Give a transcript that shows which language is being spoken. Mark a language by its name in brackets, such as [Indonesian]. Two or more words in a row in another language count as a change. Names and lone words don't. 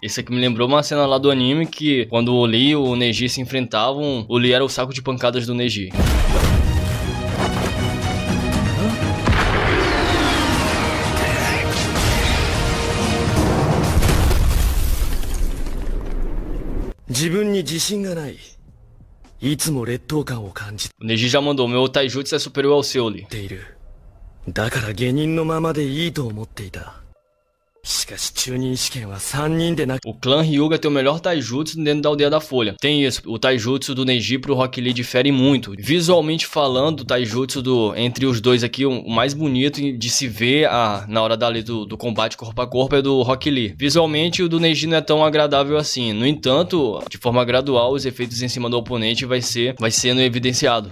[Portuguese] Esse aqui me lembrou uma cena lá do anime que quando o Lee e o Neji se enfrentavam, o Lee era o saco de pancadas do Neji. [Japanese] 自分に自信がない。いつも劣等感を感じて [Portuguese] O Neji já mandou, meu taijutsu é superior ao seu, Lee. [Japanese] いる。だから下忍のままでいいと思っていた。しかし中忍試験は3人でなく [Portuguese] O clã Hyuga tem o melhor taijutsu dentro da aldeia da Folha. Tem isso, o taijutsu do Neji pro Rock Lee difere muito. Visualmente falando, o taijutsu entre os dois aqui, o mais bonito de se ver na hora do combate corpo a corpo é do Rock Lee. Visualmente, o do Neji não é tão agradável assim. No entanto, de forma gradual, os efeitos em cima do oponente vai sendo evidenciado.